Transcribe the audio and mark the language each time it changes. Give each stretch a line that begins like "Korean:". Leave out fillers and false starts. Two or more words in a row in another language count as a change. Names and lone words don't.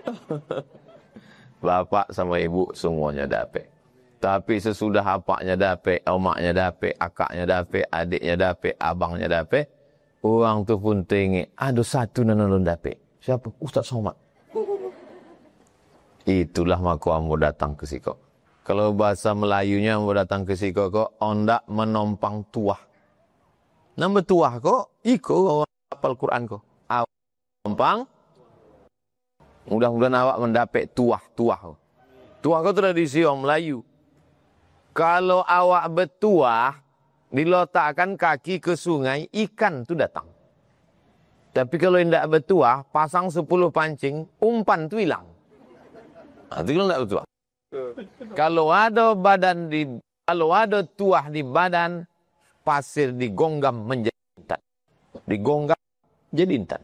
Malay: Bapak sama ibu semuanya dapat. Tapi sesudah bapaknya dapat, emaknya dapat, akaknya dapat, adiknya dapat, abangnya dapat, orang tu pun tengok, ada satu nanon dapat. Siapa? Ustaz Somad. Itulah maka ambo datang ke siko. Kalau bahasa Melayunya ambo datang ke siko kok, ondak menompang tuah. Nama tuah kok, iko hafal Quran kok. Awak menompang, mudah-mudahan awak mendapat tuah. Tuah kok tradisi orang Melayu. Kalau awak bertuah, diletakkan kaki ke sungai, ikan tu datang. Tapi kalau tidak bertuah, pasang 10 pancing, umpan tu hilang. Itu kalau tidak bertuah. Kalau ada tuah di badan, pasir digonggam menjadi intan. Digonggam jadi intan.